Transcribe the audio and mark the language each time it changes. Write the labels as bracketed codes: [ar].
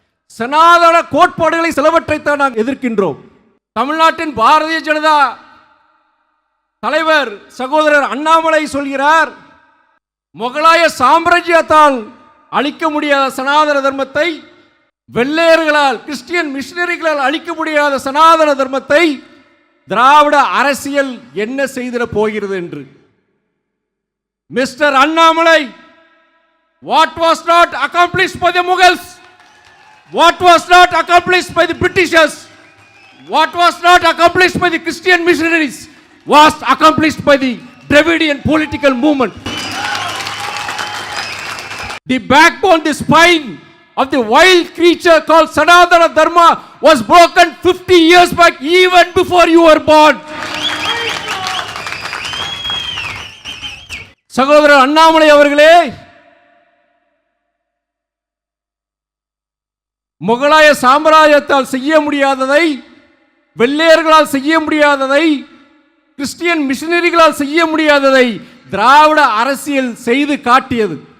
[ta] சனாதன கோட்பாடுகளை சிலவற்றைத்தான் நாங்கள் எதிர்க்கின்றோம். தமிழ்நாட்டின் பாரதிய ஜனதா தலைவர் சகோதரர் அண்ணாமலை சொல்கிறார், முகலாய சாம்ராஜ்யத்தால் அழிக்க முடியாத சனாதன தர்மத்தை, வெள்ளையர்களால் கிறிஸ்டியன் மிஷனரிகளால் அழிக்க முடியாத சனாதன தர்மத்தை திராவிட அரசியல் என்ன செய்திட போகிறது என்று. [en] Mister Annamalai, what was not accomplished by the Mughals, what was not accomplished by the Britishers, what was not accomplished by the Christian missionaries was accomplished by the Dravidian political movement. The backbone, the spine of the wild creature called Sanatana Dharma was broken 50 years back, even before you were born. [ta] சகோதரர் அண்ணாமலை அவர்களே, முகலாய சாம்ராஜ்யத்தால் செய்ய முடியாததை, வெள்ளையர்களால் செய்ய முடியாததை, Christian மிஷனரிகளால் செய்ய முடியாததை திராவிட அரசியல் செய்து காட்டியது.